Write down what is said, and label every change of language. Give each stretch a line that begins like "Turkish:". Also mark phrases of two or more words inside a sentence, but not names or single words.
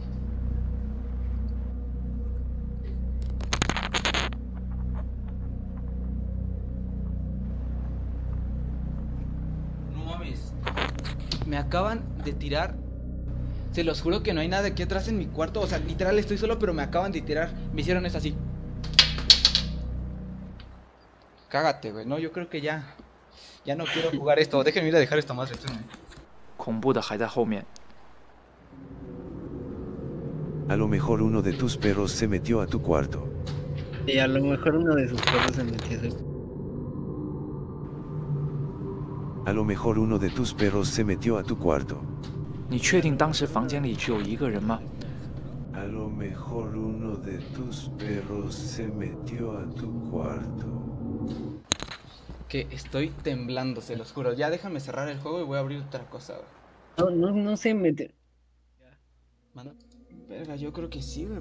Spanish: No mames. Me acaban de tirar. Se los juro que no hay nada aquí atrás en mi cuarto. O sea, literal estoy solo, pero me acaban de tirar. Me hicieron eso así. Cágate, güey. No, yo creo que ya no quiero jugar esto. Déjenme ir a dejar esto más.
Chinese: 恐怖的还在后面。
Spanish: A lo mejor uno de tus perros se metió a tu cuarto. Y a lo mejor uno de sus perros se metió a su... A lo mejor uno de tus perros se metió a tu cuarto.
Chinese: 你确定当时房间里只有一个人吗？
Spanish: A lo mejor uno de tus perros se metió a tu cuarto. Que estoy temblando, se los juro. Ya déjame cerrar el juego y voy a abrir otra cosa. No sé meter. Verga, yo creo que sí, güey.